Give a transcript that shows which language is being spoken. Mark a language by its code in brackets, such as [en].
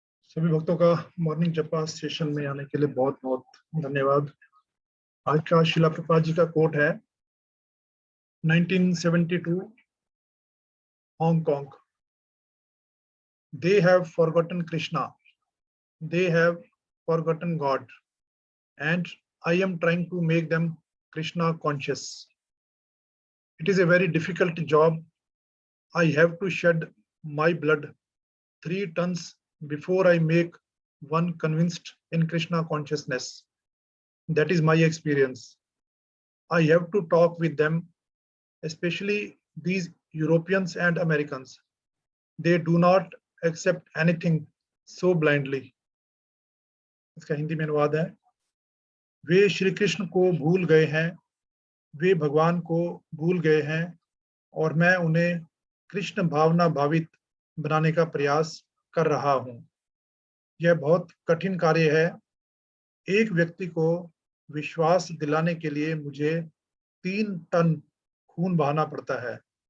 [hi] सभी भक्तों का मॉर्निंग जपा सेशन में आने के लिए बहुत बहुत धन्यवाद। आज का शिला प्रभुपाद जी का कोट है 1972 Hong Kong. [en] They have forgotten Krishna, they have forgotten God, and I am trying to make them Krishna conscious. It is a very difficult job. I have to shed my blood 3 tons before I make one convinced in Krishna consciousness. That is my experience. I have to talk with them, especially these Europeans and Americans. They do not accept anything so blindly. [hi] इसका हिंदी में अनुवाद है, वे श्री कृष्ण को भूल गए हैं, वे भगवान को भूल गए हैं और मैं उन्हें कृष्ण भावना भावित बनाने का प्रयास कर रहा हूं। यह बहुत कठिन कार्य है। एक व्यक्ति को विश्वास दिलाने के लिए मुझे 3 टन खून बहाना पड़ता है।